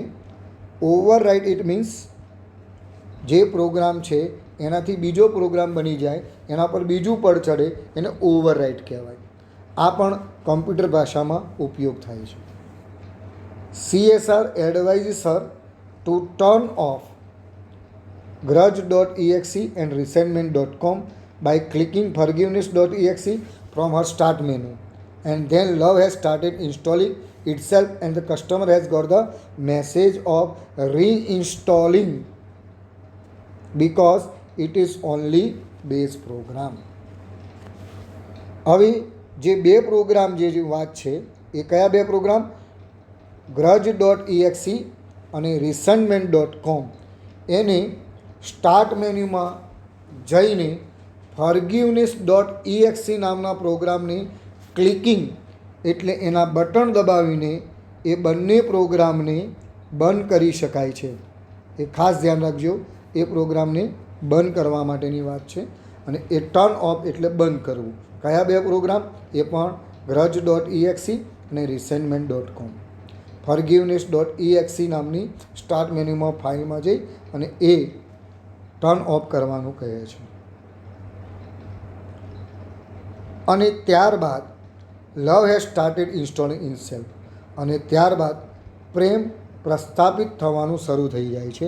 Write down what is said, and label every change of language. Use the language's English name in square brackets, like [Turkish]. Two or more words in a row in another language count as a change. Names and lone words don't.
[English] overwrite it means [Gujarati] જે પ્રોગ્રામ છે એનાથી બીજો પ્રોગ્રામ બની જાય, એના પર બીજું પડ ચડે, એને ઓવરરાઇટ કહેવાય. આ પણ કમ્પ્યુટર ભાષામાં ઉપયોગ થાય છે. [English] CSR advises her to turn off grudge.exe and resentment.com by clicking forgiveness.exe from her start menu, and then love has started installing itself and the customer has got the message of reinstalling because it is only base program. [Gujarati] હવે જે બે પ્રોગ્રામ જે વાત છે એ કયા બે પ્રોગ્રામ? grudge.exe અને resentment.com. એને [English] start menu [Gujarati] જઈને forgiveness.exe નામના પ્રોગ્રામની ક્લિકિંગ એટલે એના બટન દબાવીને એ બંને પ્રોગ્રામને બંધ કરી શકાય છે. એ ખાસ ધ્યાન રાખજો, એ પ્રોગ્રામને બંધ કરવા માટેની વાત છે. અને એ [English] turn off [Gujarati] એટલે બંધ કરવું. કયા બે પ્રોગ્રામ? એ પણ grudge.exe અને resentment.com. forgiveness.exe નામની [English] start menu [Gujarati] ફાઇલમાં જઈ અને એ [English] turn off [Gujarati] કરવાનું કહે છે. અને ત્યારબાદ [English] love has started installing itself, [Gujarati] અને ત્યારબાદ પ્રેમ પ્રસ્થાપિત થવાનું શરૂ થઈ જાય છે.